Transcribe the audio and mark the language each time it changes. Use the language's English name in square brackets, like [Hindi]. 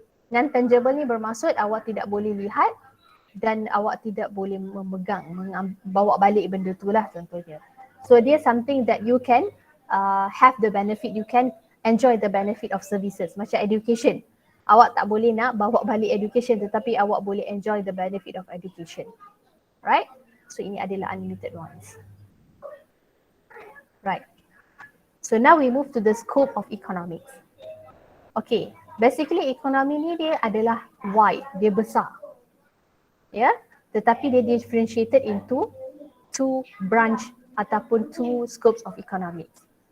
[Malay] Non-tangible ni bermaksud awak tidak boleh lihat dan awak tidak boleh memegang, bawa balik benda tu lah contohnya. [English] So dia something that you can have the benefit, you can enjoy the benefit of services. [Malay] Macam education. Awak tak boleh nak bawa balik education tetapi awak boleh [English] enjoy the benefit of education. [Malay] Right? [English] So [Malay] ini adalah [English] unlimited ones. Right. So now we move to the scope of economics. Okay. [Malay] Basically ekonomi ni dia adalah wide, dia besar. Tetapi dia [English] differentiated into two branch [Malay] ataupun [English] two scopes of economics.